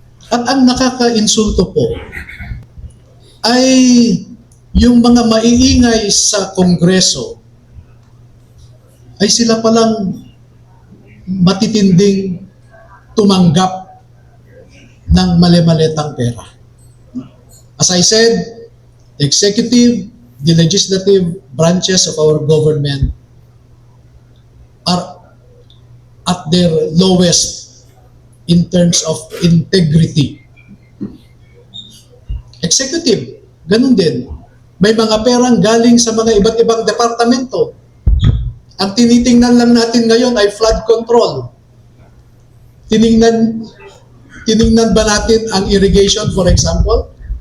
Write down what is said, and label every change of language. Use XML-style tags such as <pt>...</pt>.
<tl>At ang nakaka-insulto po ay yung mga maiingay sa Kongreso ay sila palang matitinding tumanggap ng mali-maletang pera.</tl> <en>As I said, the executive, the legislative branches of our government are at their lowest in terms of integrity.</en> <tl>Executive, ganun din. May mga perang galing sa mga iba't ibang departamento. Ang tinitingnan lang natin ngayon ay flood control. Tiningnan ba natin ang irrigation,</tl> <en>for example?</en>